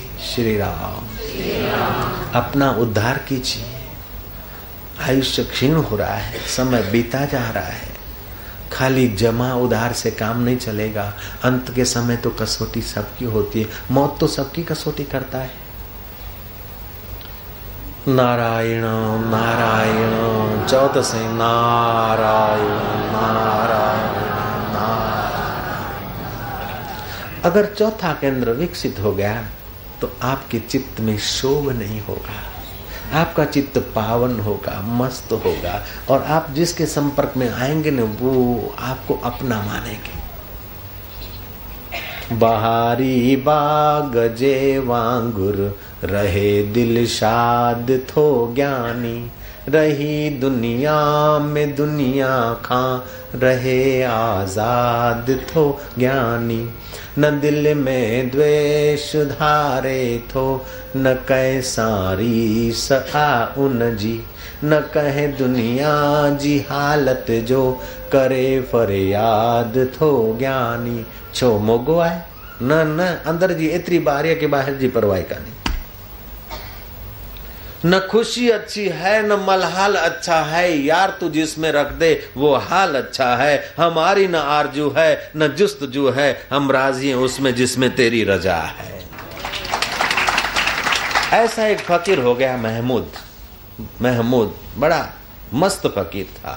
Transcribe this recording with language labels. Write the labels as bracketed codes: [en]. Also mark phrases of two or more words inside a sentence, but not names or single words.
[hi] श्री राम, अपना उद्धार कीजिए। आयुष्य क्षीण हो रहा है, समय बीता जा रहा है। खाली जमा उधार से काम नहीं चलेगा। अंत के समय तो कसौटी सबकी होती है। मौत तो सबकी कसौटी करता है। नारायण नारायण चौदसे नारायण नारायण नारायण। अगर चौथा केंद्र विकसित हो गया तो आपके चित्त में शोभ नहीं होगा, आपका चित्त पावन होगा, मस्त होगा और आप जिसके संपर्क में आएंगे न वो आपको अपना मानेंगे। [sd] बहारी बाग जे वांगुर रहे दिल शाद थो ज्ञानी, रही दुनिया में दुनिया खां रहे आजाद थो ज्ञानी। न दिल में द्वेष धारे थो न कह सारी सआ उन जी, न कहे दुनिया जी हालत जो करे फरियाद थो ज्ञानी। छो मोगो आए न न अंदर जी एतरी बारी के बाहर जी परवाह कान्हे। [hi] न खुशी अच्छी है न मलहाल अच्छा है, यार तू जिसमें रख दे वो हाल अच्छा है। हमारी न आरजू है न जुस्तजू है, हम राजी हैं उसमें जिसमें तेरी रजा है। ऐसा एक फकीर हो गया महमूद बड़ा मस्त फकीर था।